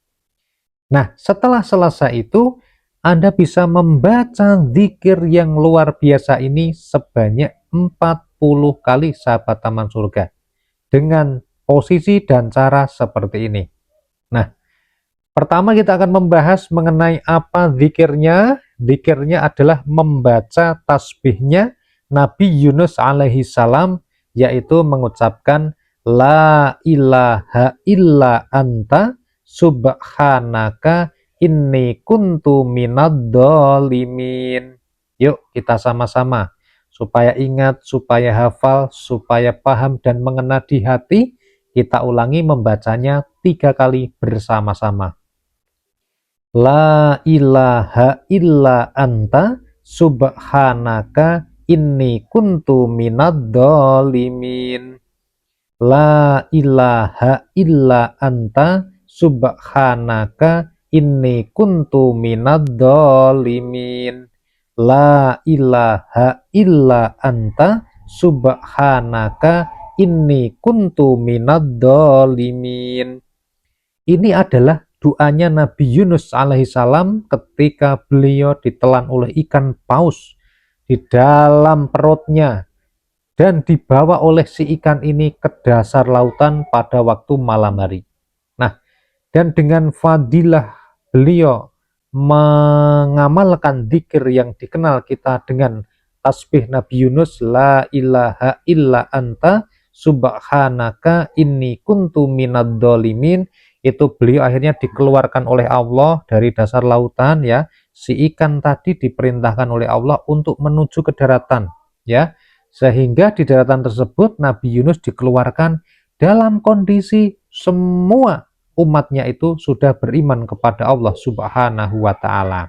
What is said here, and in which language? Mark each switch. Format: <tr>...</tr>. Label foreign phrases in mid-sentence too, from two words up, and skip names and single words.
<id>Nah, setelah selesai itu, Anda bisa membaca zikir yang luar biasa ini sebanyak 40 kali, sahabat taman surga, dengan posisi dan cara seperti ini. Nah, pertama kita akan membahas mengenai apa zikirnya. Zikirnya adalah membaca tasbihnya Nabi Yunus</id> <ar>عليه السلام,</ar> <id>yaitu mengucapkan</id> <ar>لا إله إلا أنت سبحانك إني كنت من الظالمين.</ar> <id>Yuk kita sama-sama, supaya ingat, supaya hafal, supaya paham dan mengena di hati, kita ulangi membacanya 3 kali bersama-sama.</id> <ar>لا إله إلا أنت سبحانك إني كنت من الظالمين. لا إله إلا أنت سبحانك إني كنت من الظالمين. لا إله إلا أنت سبحانك إني كنت من الظالمين.</ar> <id>Ini adalah doanya Nabi Yunus alaihissalam ketika beliau ditelan oleh ikan paus di dalam perutnya dan dibawa oleh si ikan ini ke dasar lautan pada waktu malam hari. Nah, dan dengan fadilah beliau mengamalkan dzikir yang dikenal kita dengan tasbih Nabi Yunus,</id> <ar>لا إله إلا أنت سبحانك إني كنت من الظالمين,</ar> <id>itu beliau akhirnya dikeluarkan oleh Allah dari dasar lautan, ya. Si ikan tadi diperintahkan oleh Allah untuk menuju ke daratan, ya. Sehingga di daratan tersebut Nabi Yunus dikeluarkan dalam kondisi semua umatnya itu sudah beriman kepada Allah</id> <ar>سبحانه وتعالى.</ar>